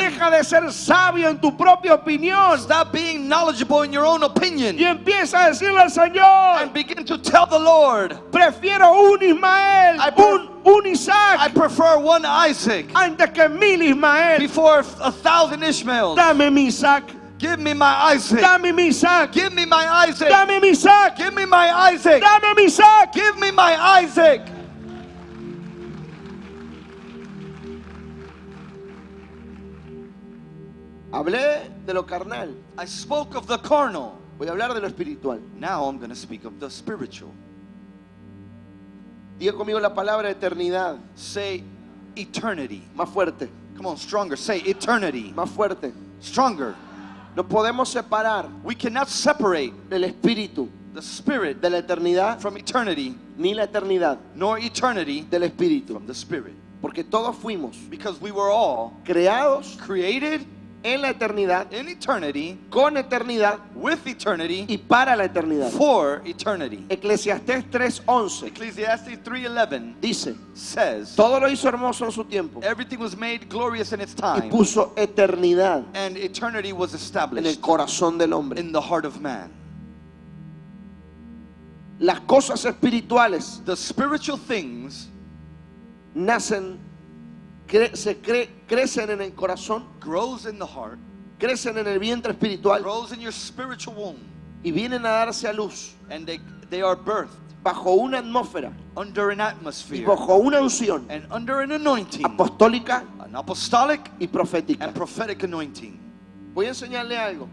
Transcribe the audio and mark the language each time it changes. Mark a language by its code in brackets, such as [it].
[es] Deja de ser sabio en tu propia opinión. [en] Stop being knowledgeable in your own opinion. [es] Y empieza a decirle al Señor: [en] And begin to tell the Lord, [es] prefiero un Ismael, un Isaac, [en] I prefer one Isaac [es] antes que 1000 Ismael. [en] before 1,000 Ishmaels. [es] Dame mi Isaac. [en] Give me my Isaac. [es] Dame mi Isaac. [en] Give me my Isaac. [es] Dame mi Isaac. [en] Give me my Isaac. [es] Dame mi Isaac. [en] Give me my Isaac. [es] Hablé de lo carnal. [en] I spoke of the carnal. [es] Voy a hablar de lo espiritual. [en] Now I'm going to speak of the spiritual. [es] Diga conmigo la palabra eternidad. [en] Say eternity. [es] Más fuerte. [en] Come on, stronger. Say eternity. [es] Más fuerte. [en] Stronger. [es] No podemos separar [en] We cannot separate [es] el espíritu [en] the spirit [es] de la eternidad [en] from eternity, [es] ni la eternidad [en] nor eternity [es] del espíritu. [en] from the spirit. [es] Porque todos fuimos [en] Because we were all [es] creados [en] created [es] en la eternidad, [en] in eternity, [es] con eternidad [en] with eternity, [es] y para la eternidad. [en] for eternity. [es] Eclesiastés 3:11 [en] Ecclesiastes 3:11 [es] dice: [en] says, [es] todo lo hizo hermoso en su tiempo [en] everything was made glorious in its [es] y [en] time, [es] puso eternidad [en] and eternity was [es] en el [en] established [es] corazón del hombre. [en] in the heart of man. [es] Las cosas espirituales [en] The spiritual things [es] nacen, crecen en el corazón, [en] grows in the heart, [es] crecen en el vientre espiritual [en] grows in your spiritual womb, [es] y vienen a darse a luz [en] and they are birthed [es] bajo una atmósfera [en] under an [es] y [en] atmosphere [es] bajo una unción [en] and under an anointing, [es] apostólica [en] an apostolic [es] y profética. [en] and prophetic anointing. [es] Voy a enseñarle algo.